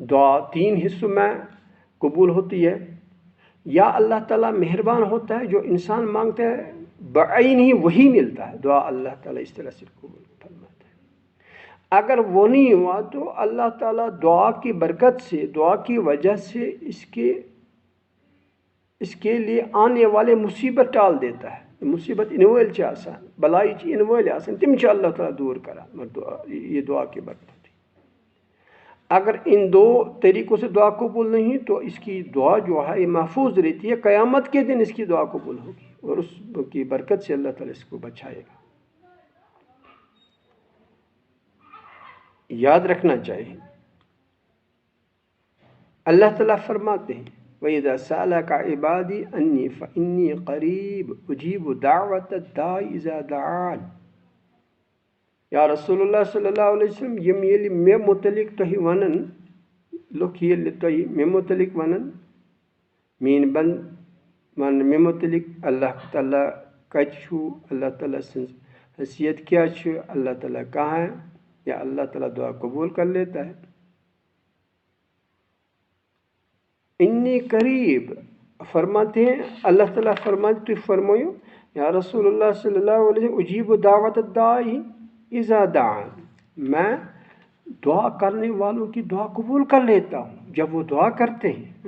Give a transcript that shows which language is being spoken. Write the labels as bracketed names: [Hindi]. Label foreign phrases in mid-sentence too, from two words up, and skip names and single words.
[Urdu] دعا 3 حصوں میں قبول ہوتی ہے۔ یا اللہ تعالیٰ مہربان ہوتا ہے، جو انسان مانگتا ہے بعین ہی وہی ملتا ہے، دعا اللہ تعالیٰ اس طرح سے قبول فرماتا ہے۔ اگر وہ نہیں ہوا تو اللہ تعالیٰ دعا کی برکت سے، دعا کی وجہ سے اس کے لیے آنے والے مصیبت ٹال دیتا ہے۔ [Kashmiri] مصیبت انویل چھ آسان، بلائی چھ انویل آسان، تم چھ اللہ تعالیٰ دور کرا، یہ دعا کی برکت ہوتی۔ [Urdu] اگر ان 2 طریقوں سے دعا قبول نہیں تو اس کی دعا جو ہے یہ محفوظ رہتی ہے، قیامت کے دن اس کی دعا قبول ہوگی اور اس کی برکت سے اللہ تعالیٰ اس کو بچائے گا۔ یاد رکھنا چاہیے اللہ تعالیٰ فرماتے ہیں [Arabic] وَإِذَا سَأَلَكَ عِبَادِي أَنِّي فَإِنِّي قَرِيبٌ أُجِيبُ دَعْوَةَ الدَّاعِ إِذَا دَعَانِ۔ [Kashmiri] یا رسول اللہ صلی اللہ علیہ وسلم یم یلی مے متعلق تہی ونن، لوگ یلی تہی مے متعلق ونن، مین بند ون مے متعلق اللہ تعالیٰ کت چھو، اللہ تعالیٰ سنز حیثیت کیا چھو، [Urdu] اللہ تعالیٰ کہاں ہے، یا اللہ تعالیٰ دعا قبول کر لیتا ہے۔ [Arabic] انی قریب [Urdu] فرماتے ہیں، اللہ تعالیٰ فرماتے فرمایو یا رسول اللہ صلی اللہ علیہ وسلم [Arabic] اجیب دعوت الداعی اذا دعان، [Urdu] میں دعا کرنے والوں کی دعا قبول کر لیتا ہوں جب وہ دعا کرتے ہیں۔